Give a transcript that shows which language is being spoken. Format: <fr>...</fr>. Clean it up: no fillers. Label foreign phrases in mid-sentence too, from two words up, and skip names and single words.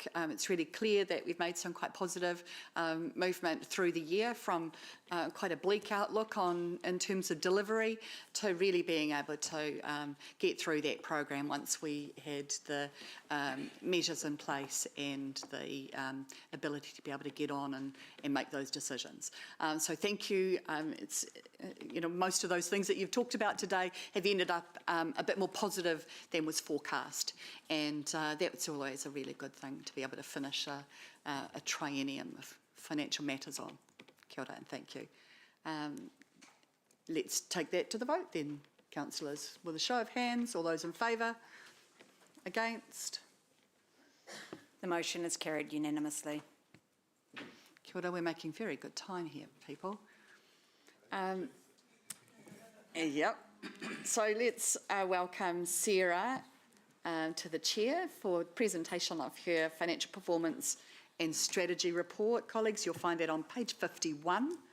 <en>It's really clear that we've made some quite positive movement through the year, from quite a bleak outlook in terms of delivery to really being able to get through that program once we had the measures in place and the ability to be able to get on and make those decisions. So thank you. It's most of those things that you've talked about today have ended up a bit more positive than was forecast, and that's always a really good thing to be able to finish a triennium of financial matters on.</en> <mi>Kia ora</mi> <en>and thank you. Let's take that to the vote then, councillors. With a show of hands, all those in favour? Against? The motion is carried unanimously.</en> <mi>Kia ora,</mi> <en>we're making very good time here, people. Yep. So let's welcome Sarah to the chair for presentation of her financial performance and strategy report. Colleagues, you'll find that on page 51.</en>